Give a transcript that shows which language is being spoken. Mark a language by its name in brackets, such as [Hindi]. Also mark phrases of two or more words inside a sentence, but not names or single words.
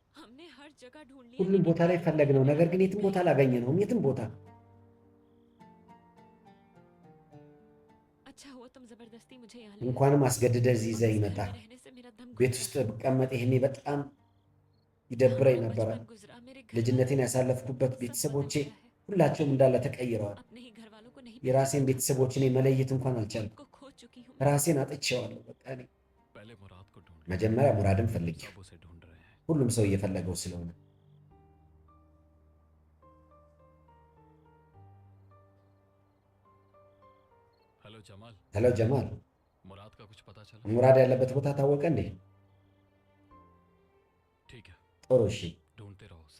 [Hindi] हमने हर जगह ढूंढ लिया [Amharic] ሁሉም ቦታ ላይ ፈለግነው፣ ነገር ግን የትም ቦታ አላገኘነውም። የትም ቦታ [Hindi] अच्छा हुआ तुम जबरदस्ती मुझे यहाँ [Amharic] እንኳንም አስገድደህ እዚህ ይዘኸኝ መጣ። [Hindi] रहने से मेरा दम [Amharic] ቤት ውስጥ ብቀመጥ ይሄኔ በጣም ይደብረኝ ነበረ። [Hindi] गुजरा मेरे [Amharic] ልጅነቴን ያሳለፍኩበት ቤተሰቦቼ ሁላቸውም እንዳለ ተቀይረዋል። [Hindi] अपने ही घर वालों को नहीं [Amharic] የራሴን ቤተሰቦች እኔ መለየት እንኳን አልቻልኩም። [Hindi] को खो चुकी हूँ [Amharic] ራሴን አጥቼዋለሁ። በቃ እኔ [Hindi] पहले मुराद को ढूंढ [Amharic] መጀመሪያ ሙራድን ፈልጌው፣ [Hindi] सब उसे ढूंढ रहे हैं। [Amharic] ሁሉም ሰው እየፈለገው ስለሆነ [Hindi] हेलो जमाल, [Amharic] ሄሎ ጀማል፣ [Hindi] मुराद का कुछ पता चला? [Amharic] ሙራድ ያለበት ቦታ ታወቀ እንዴ? [Hindi] ठीक है, [Amharic] ጥሩ እሺ፣ [Hindi] ढूंढते रहो उसे।